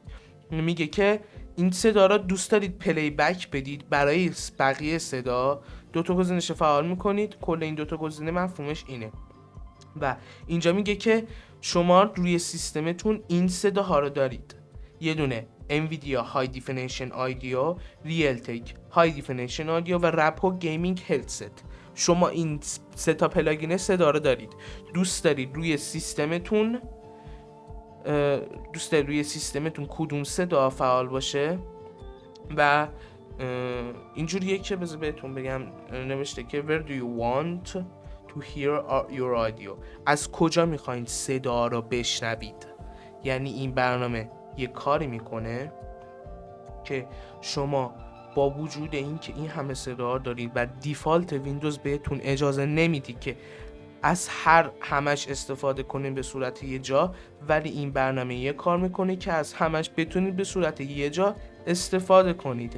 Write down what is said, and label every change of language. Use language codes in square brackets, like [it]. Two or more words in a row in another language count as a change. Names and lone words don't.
[fa] میگه که این صدا را دوست دارید پلی بک بدید برای بقیه صدا، دوتا گزینه‌اش فعال میکنید. کل این دوتا گزینه مفهومش اینه و اینجا میگه که شما روی سیستمتون این صداها رو دارید، یه دونه NVIDIA High Definition Audio، Realtek High Definition Audio و Rapo Gaming Headset. شما این سه تا پلاگین صدا رو دارید، دوست دارید روی سیستمتون کدوم صدا فعال باشه و اینجوریه که بذار بهتون بگم نوشته که [en] where do you want to hear your audio، [fa] از کجا میخواین صدا رو بشنوید. یعنی این برنامه یه کاری میکنه که شما با وجود این که این همه صدا دارید و دیفالت ویندوز بهتون اجازه نمیدی که از همش استفاده کنید به صورت یه جا، ولی این برنامه یه کار میکنه که از همش بتونید به صورت یه جا استفاده کنید.